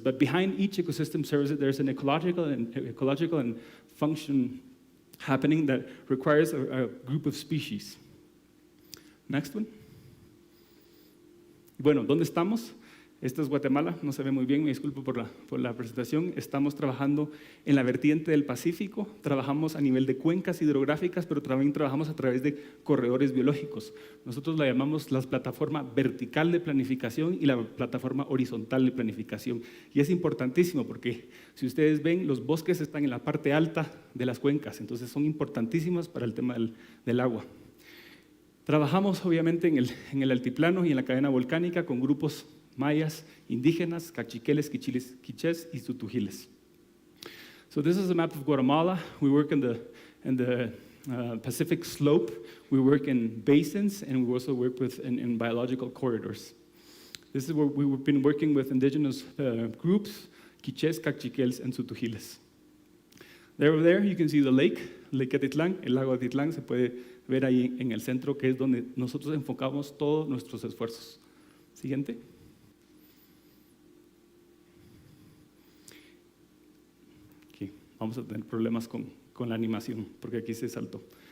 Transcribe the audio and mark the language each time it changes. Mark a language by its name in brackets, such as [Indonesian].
[English] But behind each ecosystem service, there's an ecological and function happening that requires a group of species. Next one. [Spanish] Bueno, ¿dónde estamos? Esto es Guatemala, no se ve muy bien, me disculpo por la presentación. Estamos trabajando en la vertiente del Pacífico, trabajamos a nivel de cuencas hidrográficas, pero también trabajamos a través de corredores biológicos. Nosotros la llamamos la plataforma vertical de planificación y la plataforma horizontal de planificación. Y es importantísimo porque, si ustedes ven, los bosques están en la parte alta de las cuencas, entonces son importantísimos para el tema del agua. Trabajamos obviamente en el altiplano y en la cadena volcánica con grupos mayas, indígenas, cachiqueles, quichiles, quichés y tutujiles. [English] So this is a map of Guatemala. We work in the Pacific slope. We work in basins, and we also work in biological corridors. This is where we've been working with indigenous groups, quichés, cachiqueles, and tutujiles. Over there, you can see the Lake Atitlán. [Spanish] El lago Atitlán se puede ver ahí en el centro, que es donde nosotros enfocamos todos nuestros esfuerzos. Siguiente. Vamos a tener problemas con la animación, porque aquí se saltó.